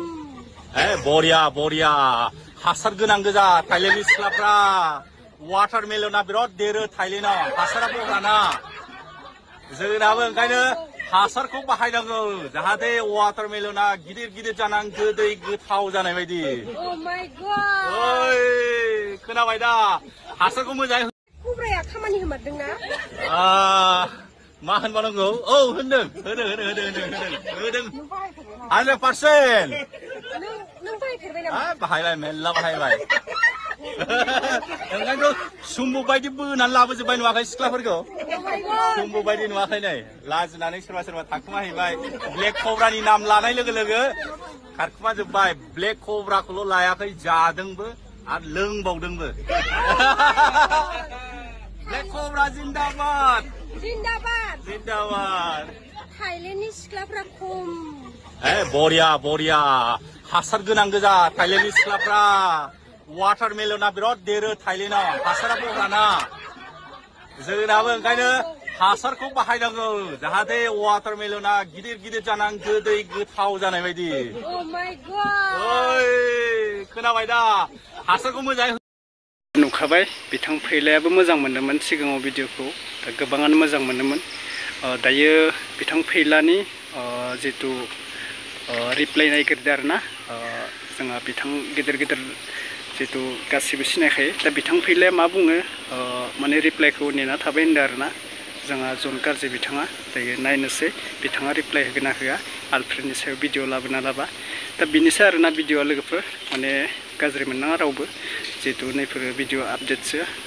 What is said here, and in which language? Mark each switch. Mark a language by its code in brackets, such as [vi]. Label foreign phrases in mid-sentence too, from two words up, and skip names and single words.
[brx] बरिया हासार गोनां गोजा थाइलेण्डनि सिख्लाफ्रा वाटारमेलना बिराद देरो थाइलेण्डआव हासारा बहराना जोंनाबो ओंखायनो हासारखौ बाहायनांगौ जाहाथे वाटारमेलना गिदिर गिदिर जानां गोदै गोथाव जानाय बायदि [en] Oh my god! [brx] ओइ खोनाबाय दा हासारखौ मोजाङै खुब्राया खामानि होमारदोंना? मा होनबानांगौ औ होनदों होदों 100% नों बाहायफेरबाय नामा? बाहायबाय मेल्ला बाहायबाय ओंखायनोथ' सुम्बु बायदि बोनानै लाबोजोब्बाय नुवाखै सिख्लाफोरखौ [en] Oh my god! [brx] सुम्बु बायदि नुवाखै नै लाजिनानै सोरबा थाखुमाहैबाय ब्लेक कब्रानि नाम लानाय लोगो लोगो खारखुमाजोब्बाय ब्लेक कब्राखौल' लायाखै जादोंबो आरो लोंबावदोंबो ब्लेक कब्रा जिन्दाबाद जिन्दाबाद! जिन्दाबाद थाइलेण्डनि सिख्लाफ्रा खम बरिया हासार गोनां गोजा थाइलेण्डनि सिख्लाफ्रा वाटारमेलना बिराद देरो थाइलेण्डआव हासारा बहराना जोंनाबो ओंखायनो हासारखौ बाहायनांगौ जाहाथे वाटारमेलना गिदिर गिदिर जानां गोदै गोथाव जानाय बायदि [en] Oh my god! [brx] ओइ खोनाबाय दा हासारखौ मोजाङै नुखाबाय बिथां फैलायाबो मोजां मोनदोंमोन सिगाङाव भिडिअखौ दा गोबाङानो मोजां मोनदोंमोन दायो बिथां फैलानि जितु रिप्लाइ नायगिरदो आरोना जोंहा बिथां गिदिर जितु गासिबो सिनायखायो दा बिथां फैलाया मा बुङो माने रिप्लाइखौ नेना थाबाय होनदों आरोना जोंहा जन गाज्रि बिथाङा दायो नायनोसै बिथाङा रिप्लाइ होगोन ना होआ आलफ्रेडनि सायाव भिडिअ लाबोना लाबा दा बिनोसै आरोना भिडिअआ लोगोफोर माने गाज्रि मोननाङा रावबो जिहेतु नैफोर भिडिअ आपडेटसो